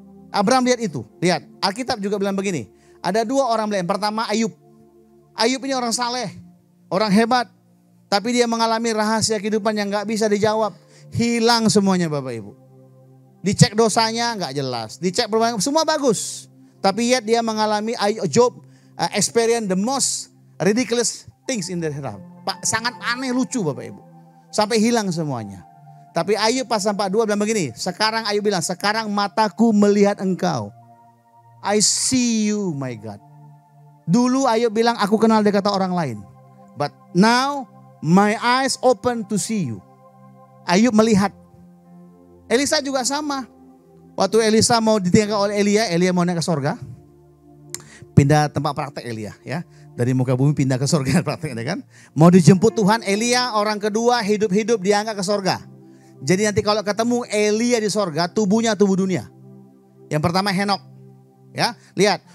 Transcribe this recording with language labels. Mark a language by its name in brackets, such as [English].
[Indonesian] Abraham lihat itu. Lihat, Alkitab juga bilang begini. Ada dua orang lain. Pertama Ayub. Ayub ini orang saleh, orang hebat. Tapi dia mengalami rahasia kehidupan yang gak bisa dijawab. Hilang semuanya Bapak Ibu. Dicek dosanya gak jelas. Dicek perubahan, semua bagus. Tapi [English] yet [Indonesian] dia mengalami, [English] Job experience the most ridiculous things in their life. [Indonesian] Sangat aneh, lucu Bapak Ibu. Sampai hilang semuanya. Tapi Ayub pasal 42 bilang begini. Sekarang Ayub bilang, sekarang mataku melihat engkau. [English] I see you my God. [Indonesian] Dulu Ayub bilang, aku kenal dia kata orang lain. [English] But now my eyes open to see you. [Indonesian] Ayub melihat. Elisa juga sama. Waktu Elisa mau ditinggalkan oleh Elia mau naik ke sorga. Pindah tempat praktek Elia ya. Dari muka bumi pindah ke sorga prakteknya kan. Mau dijemput Tuhan, Elia orang kedua hidup-hidup diangkat ke sorga. Jadi nanti kalau ketemu Elia di sorga, tubuhnya tubuh dunia. Yang pertama Henok. Ya, lihat.